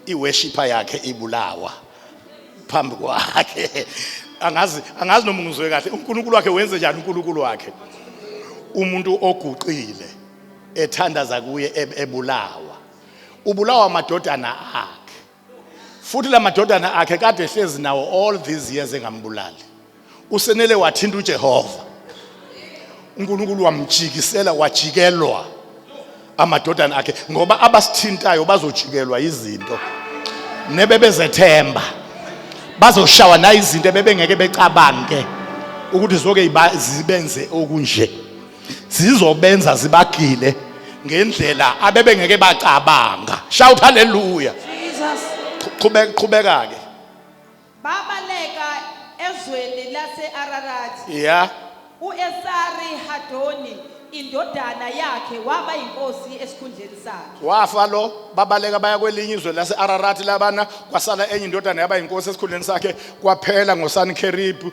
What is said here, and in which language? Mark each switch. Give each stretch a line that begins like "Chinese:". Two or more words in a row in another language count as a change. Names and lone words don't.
Zulu: iworshipper yakhe ibulawa phambi kwakhe. Angazi noma ngizwe kahle uNkulunkulu wakhe wenze njani uNkulunkulu wakhe. Umuntu oguqile ethandaza kuye ebulawa. Ubulawa amadodana akhe. Futhi la madodana akhe kade ehlezi nawo
English: all these years
Zulu: engambulali. Usenele wathinta uJehova. uNkulunkulu wamjikisela wajikelwa amadodana akhe ngoba abasithintayo bazojikelwa izinto nebebezethemba. Bazoshawa na izinto ebebengeke becabange ukuthi zoke zibenze okunje. Zizobenza zibagile ngendlela abebengeke bacabanga.
English: Shout hallelujah. Jesus.
Zulu: Qhubeka ke. babaleka ezweni lase-Ararati.
English: Yeah.
Zulu: U-Esari Hadoni indodana yakhe waba inkosi esikhundleni sakhe. Wafa lo babaleka baya kwelinye izwe lase-Ararati labana kwasala enye indodana yaba inkosi esikhundleni sakhe kwaphela ngoSankherib.